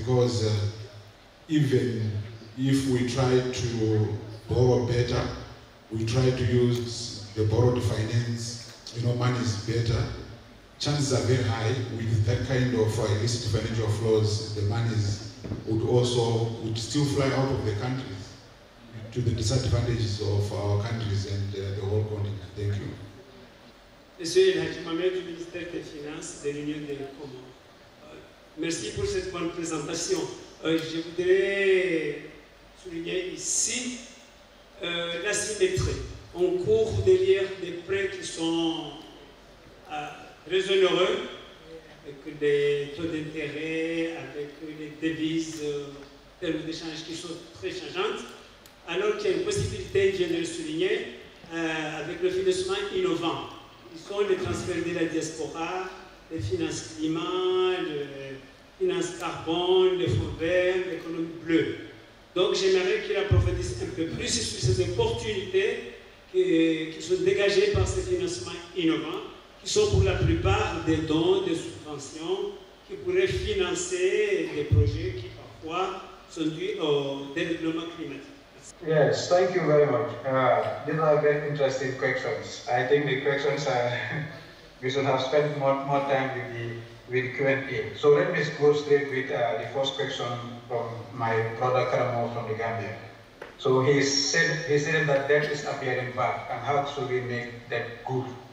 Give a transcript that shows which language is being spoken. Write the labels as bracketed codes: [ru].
[en] Because even if we try to borrow better, we try to use the borrowed finance, money is better, chances are very high with that kind of illicit financial flows, the monies would still fly out of the countries to the disadvantages of our countries and the whole continent. Thank you. [fr] Monsieur El Hadji Mohamed du ministère des Finances de l'Union des Comores. Merci pour cette bonne présentation. Je voudrais souligner ici l'asymétrie. On court derrière des prêts qui sont très onéreux, avec des taux d'intérêt, avec des devises, termes d'échange qui sont très changeantes, alors qu'il y a une possibilité, je viens de le souligner, avec le financement innovant. Ils sont les transferts de la diaspora, les finances climat, les finances carbone, les fonds verts, l'économie bleue. Donc j'aimerais qu'il approfondisse un peu plus sur ces opportunités qui sont dégagées par ces financements innovants, qui sont pour la plupart des dons, des subventions, qui pourraient financer des projets qui parfois sont dus au dérèglement climatique. [en] Yes, thank you very much. These are very interesting questions. I think the questions are, we should have spent more time with Q&A. So let me go straight with the first question from my brother Karamo from the Gambia. So he said that debt is appearing bad, and how should we make that good?